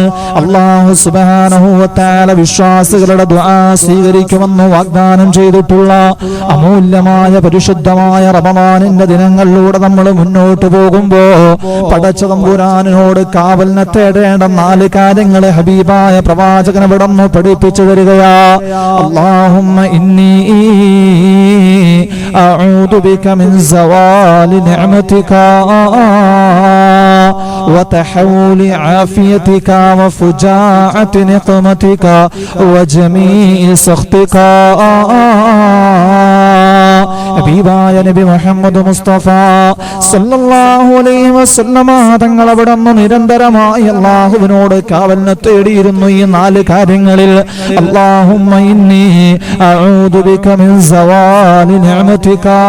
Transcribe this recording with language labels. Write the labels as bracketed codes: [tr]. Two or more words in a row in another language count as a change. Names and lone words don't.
[ml] അല്ലാഹു [ar] سبحانه وتعالى [ml] വിശ്വാസികളുടെ ദുആ സ്വീകരിക്കുമെന്ന് വാഗ്ദാനം ചെയ്തിട്ടുള്ള അമൂല്യമായ പരിശുദ്ധമായ റമദാനിന്റെ ദിനങ്ങളിലൂടെ നമ്മൾ മുന്നോട്ട് പോകുമ്പോ പടച്ച തമ്പുരാനോട് കാവലിനെ തേടേണ്ട 4 കാര്യങ്ങൾ ഹബീബായ പ്രവാചകൻ ഇവിടുന്ന് പഠിപ്പിച്ചു തരികയാ. [ar] اللهم إني أعوذ بك من زوال نعمتك وتحول عافيتك وفجاعة نقمتك وجميع سخطك. [ml] ഹബീബായ നബി മുഹമ്മദ് മുസ്തഫ [ar] صلى الله عليه وسلم [ml] തങ്ങൾ അവിടുന്ന് നിരന്തരമായി അല്ലാഹുവിനോട് കാവലിനെ തേടിയിരുന്നു ഈ 4 കാര്യങ്ങളിൽ. [ar] اللهم إني أعوذ بك من زوال نعمتك.